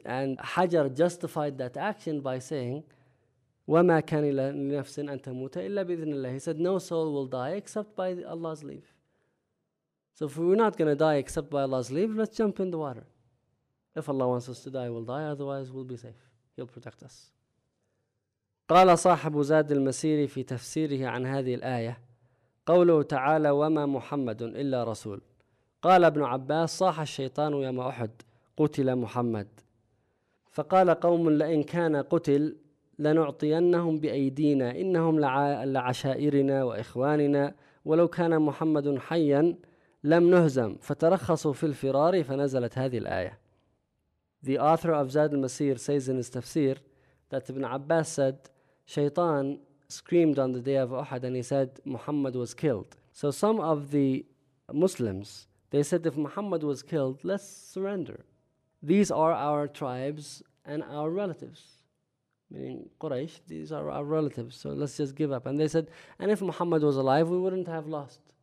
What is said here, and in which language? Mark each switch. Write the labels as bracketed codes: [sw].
[en] And Hajar justified that action by saying, [ar] وَمَا كَانِ لِنَفْسٍ أَن تَمُوتَ إِلَّا بِإِذْنِ اللَّهِ. [en] He said, no soul will die except by Allah's leave. So if we're not going to die except by Allah's leave, let's jump in the water. If Allah wants us to die, we'll die. Otherwise, we'll be safe. He'll protect us. [ar] قال صاحب زاد المسيري في تفسيره عن هذه الآية قوله تعالى وما محمد إلا رسول. قال ابن عباس صاح الشيطان يوم أحد قتل محمد. فقال قوم لئن كان قتل لنعطينهم بأيدينا إنهم لعشائرنا وإخواننا ولو كان محمد حيا لم نهزم فترخصوا في الفرار فنزلت هذه الآية. [en] The author of Zad al-Masir says in his tafsir that Ibn Abbas said, Shaytan screamed on the day of Uhud and he said, Muhammad was killed. So some of the Muslims, they said, if Muhammad was killed, let's surrender. These are our tribes and our relatives. Meaning Quraysh, these are our relatives, so let's just give up. And they said, and if Muhammad was alive, we wouldn't have lost.